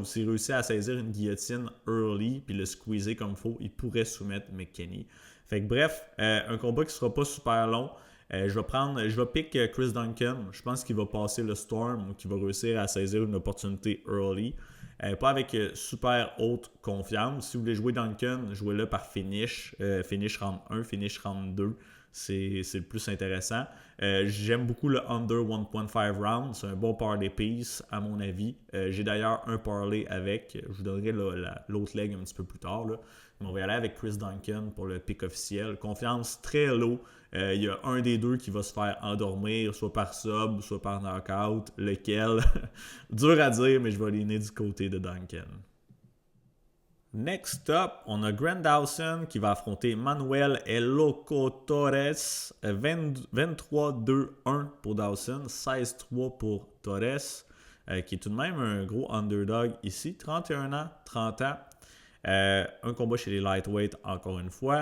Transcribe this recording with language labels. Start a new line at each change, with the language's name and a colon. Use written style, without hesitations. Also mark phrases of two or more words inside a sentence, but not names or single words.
French: S'il réussit à saisir une guillotine early puis le squeezer comme il faut, il pourrait soumettre McKinney. Fait que bref, un combat qui sera pas super long. Je vais pick Chris Duncan. Je pense qu'il va passer le Storm, qu'il va réussir à saisir une opportunité early. Pas avec super haute confiance. Si vous voulez jouer Duncan, jouez-le par finish.
English: Finish round 1, finish round 2.
French: C'est le plus intéressant. J'aime beaucoup le
English: under 1.5 round.
French: C'est un bon
English: parlay piece,
French: à mon avis. J'ai d'ailleurs un parlay avec. Je vous donnerai l'autre leg un petit peu plus tard. Là. Mais on va y aller avec Chris Duncan pour le pick officiel. Confiance très low. Il y a un des deux qui va se faire endormir, soit par sub, soit par knockout. Lequel? Dur à dire, mais je vais aller du côté de Duncan.
English: Next up,
French: on a Grant Dawson qui va affronter Manuel El Loco Torres. 23-2-1 pour Dawson, 16-3 pour Torres, qui est tout de même un gros underdog ici. 31 ans, 30 ans. Un combat chez les lightweight, encore une fois.